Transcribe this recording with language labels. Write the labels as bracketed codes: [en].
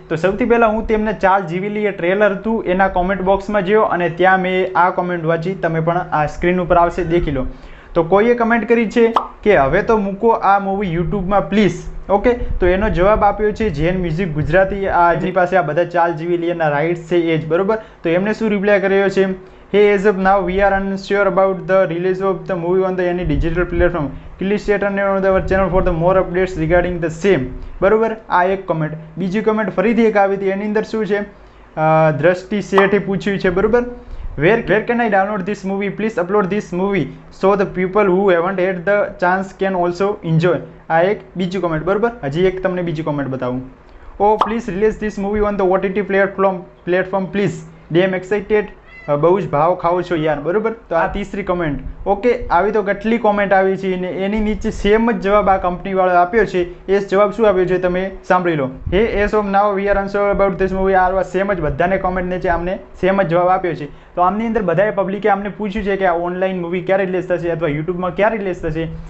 [gu] તો સૌથી પહેલાં હું તેમને ચાલ જીવી લઈએ ટ્રેલર હતું એના કોમેન્ટ બોક્સમાં ગયો અને ત્યાં મેં આ કોમેન્ટ વાંચી, તમે પણ આ સ્ક્રીન ઉપર આવશે, દેખી લો. તો કોઈએ કમેન્ટ કરી છે કે હવે તો મૂકો આ મૂવી યુટ્યુબમાં પ્લીઝ. ઓકે, તો એનો જવાબ આપ્યો છે જેન મ્યુઝિક ગુજરાતી. આ જેની પાસે આ બધા ચાલ જીવી લઈએના રાઇટ્સ છે એ જ, બરોબર. તો એમને શું રિપ્લાય કર્યો છે? [en] Hey, as of now, we are unsure about the release of the movie on the any digital platform. Please stay tuned on our channel for the more updates regarding the same. [gu] બરોબર, આ એક comment. બીજી comment ફરીથી એક આવી હતી, એની અંદર શું છે? દ્રષ્ટિ શેઠે પૂછ્યું છે, બરોબર. [en] Where can I download this movie? Please upload this movie so the people who haven't had the chance can also enjoy. [gu] આ એક બીજી કમેન્ટ, બરોબર. હજી એક તમને બીજી કમેન્ટ બતાવું. [en] Oh, please release this movie on the OTT platform please. Damn excited. [gu] બહુ જ ભાવ ખાઓ છો યાર, બરોબર. તો આ ત્રીસરી કમેન્ટ. ઓકે, આવી તો કેટલી કોમેન્ટ આવી છે ને એની નીચે સેમ જ જવાબ આ કંપનીવાળો આપ્યો છે. એ જવાબ શું આપ્યો છે તમે સાંભળી લો. [en] Hey as of now we are unsure about this movie. [gu] આ સેમ જ બધાને કોમેન્ટ નીચે આમને સેમ જ જવાબ આપ્યો છે. તો આમની અંદર બધાએ પબ્લિકે આમને પૂછ્યું છે કે આ ઓનલાઈન મૂવી ક્યારે રિલીઝ થશે અથવા યુટ્યુબમાં ક્યારે રિલીઝ થશે.